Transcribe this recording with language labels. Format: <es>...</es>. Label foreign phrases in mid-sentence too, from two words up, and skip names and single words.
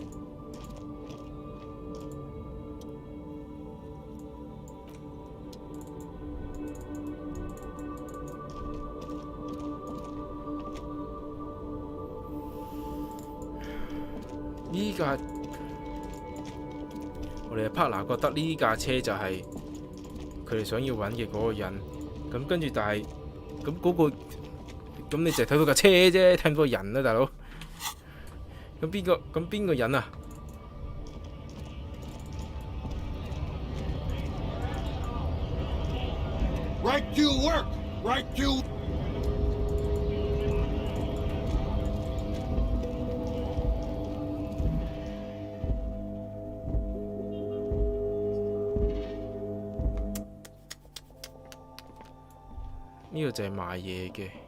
<yue>呢架我哋嘅 partner 覺得呢架車就係佢哋想要揾嘅嗰個人，咁跟住但係咁嗰個咁你淨係睇到架車啫，睇唔到人啊，大佬。咁邊個人啊？</yue> <en>Right to work! Right to...</en> <yue>呢個就係賣嘢嘅。</yue>